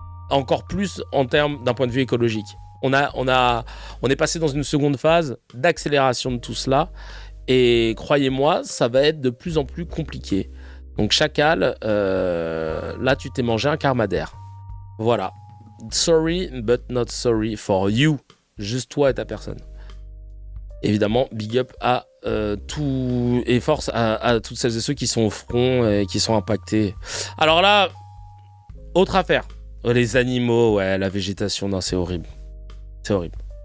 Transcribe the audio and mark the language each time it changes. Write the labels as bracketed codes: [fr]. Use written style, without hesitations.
[fr] Encore plus en termes d'un point de vue écologique. On est passé dans une seconde phase d'accélération de tout cela. Et croyez-moi, ça va être de plus en plus compliqué. Donc Chacal, là tu t'es mangé un Karmadair. Voilà. [en] Sorry, but not sorry for you. [fr] Juste toi et ta personne. Évidemment, big up à tout et force à toutes celles et ceux qui sont au front et qui sont impactés. Alors là, autre affaire. Les animaux, ouais, la végétation, non, c'est horrible. C'est horrible.